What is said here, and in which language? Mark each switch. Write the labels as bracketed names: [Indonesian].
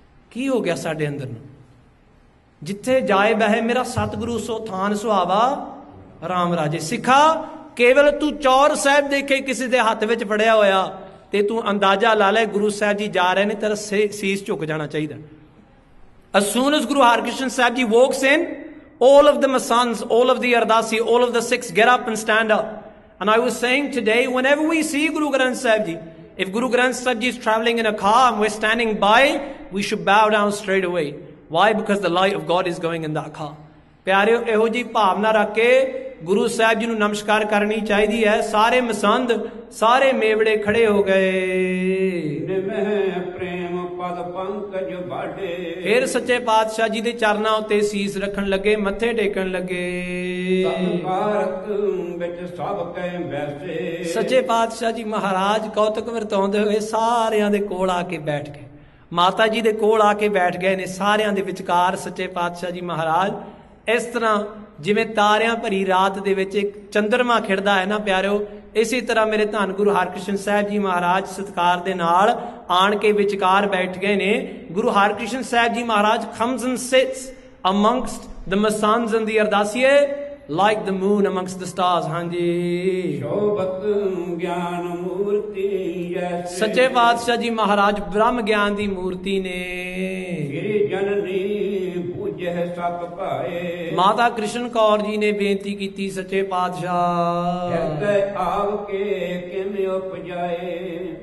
[Punjabi] ਕੀ ਹੋ ਗਿਆ ਸਾਡੇ ਅੰਦਰ ਨੂੰ? ਜਿੱਥੇ ਜਾਏ ਬਹਿ ਮੇਰਾ ਸਤਿਗੁਰੂ ਸੋ ਥਾਨ ਸੁਹਾਵਾ ਰਾਮ ਰਾਜੇ। ਸਿੱਖਾ ਕੇਵਲ ਤੂੰ ਚੌਰ ਸਾਹਿਬ ਦੇਖੇ ਕਿਸੇ ਦੇ ਹੱਥ ਵਿੱਚ ਫੜਿਆ ਹੋਇਆ ਤੇ ਤੂੰ ਅੰਦਾਜ਼ਾ ਲਾ ਲੈ ਗੁਰੂ ਸਾਹਿਬ ਜੀ ਜਾ ਰਹੇ ਨੇ, ਤੇਰਾ ਸੀਸ ਝੁਕ ਜਾਣਾ ਚਾਹੀਦਾ। [English] As soon as Guru Harkrishan Sahib Ji walks in, all of the Masands, all of the Ardasi, all of the Sikhs get up and stand up. And I was saying today, whenever we see Guru Granth Sahib Ji, if Guru Granth Sahib Ji is traveling in a car and we're standing by, we should bow down straight away. Why? Because the light of God is going in that car. [Punjabi] ਪਿਆਰਿਓ, ਇਹੋ ਜੀ ਭਾਵਨਾ ਰੱਖ ਕੇ ਗੁਰੂ ਸਾਹਿਬ ਜੀ ਨੂੰ ਨਮਸਕਾਰ ਕਰਨੀ ਚਾਹੀਦੀ ਹੈ। ਸਾਰੇ ਮਸੰਦ, ਸਾਰੇ ਮੇਵੜੇ ਖੜੇ ਹੋ ਗਏ। ਪ੍ਰੇਮ ਪਦ ਪੰਕਜ ਬਾਡੇ। ਫਿਰ ਸੱਚੇ ਪਾਤਸ਼ਾਹ ਜੀ ਦੇ ਚਰਨਾਂ ਉੱਤੇ ਸੀਸ ਰੱਖਣ ਲੱਗੇ, ਮੱਥੇ ਟੇਕਣ ਲੱਗੇ। ਭਾਰਤ ਵਿੱਚ ਸਭ ਕੈ ਬੈਸੇ। ਸੱਚੇ ਪਾਤਸ਼ਾਹ ਜੀ ਮਹਾਰਾਜ ਕੌਤਕ ਵਰਤਾਉਂਦੇ ਹੋਏ ਸਾਰਿਆਂ ਦੇ ਕੋਲ ਆ ਕੇ ਬੈਠ ਗਏ। ਮਾਤਾ ਜੀ ਦੇ ਕੋਲ ਆ ਕੇ ਬੈਠ ਗਏ ਨੇ। ਸਾਰਿਆਂ ਦੇ ਵਿਚਕਾਰ ਸੱਚੇ ਪਾਤਸ਼ਾਹ ਜੀ ਮਹਾਰਾਜ ਇਸ ਤਰ੍ਹਾਂ ਜਿਵੇਂ ਤਾਰਿਆਂ ਭਰੀ ਰਾਤ ਦੇ ਵਿੱਚ ਇੱਕ ਚੰਦਰਮਾ ਖਿੜਦਾ ਹੈ ਨਾ ਪਿਆਰਿਓ, ਇਸੇ ਤਰ੍ਹਾਂ ਮੇਰੇ ਧੰਨ ਗੁਰੂ ਹਰਕ੍ਰਿਸ਼ਨ ਸਾਹਿਬ ਜੀ ਮਹਾਰਾਜ ਸਤਿਕਾਰ ਦੇ ਨਾਲ ਆਣ ਕੇ ਵਿਚਕਾਰ ਬੈਠ ਗਏ ਨੇ। [English] Guru Harkrishan Sahib ji Maharaj comes and sits amongst the Masands and the Ardasiye like the moon amongst the stars। [Punjabi] ਹਾਂਜੀ, ਸ਼ੋਭਤ ਗਿਆਨ ਮੂਰਤੀ ਜੈਸੇ। ਸੱਚੇ ਪਾਤਸ਼ਾਹ ਜੀ ਮਹਾਰਾਜ ਬ੍ਰਹਮ ਗਿਆਨ ਦੀ ਮੂਰਤੀ ਨੇ। ਗਿਰੀ ਜਨਨੀ ਪੂਜੈ ਸਤ ਭਾਏ। ਮਾਤਾ ਕ੍ਰਿਸ਼ਨ ਕੌਰ ਜੀ ਨੇ ਬੇਨਤੀ ਕੀਤੀ, ਸੱਚੇ ਪਾਤਸ਼ਾਹ ਹਿਰਦੈ ਆਵ ਕੇ ਕਿਵੇਂ ਉਪਜਾਏ।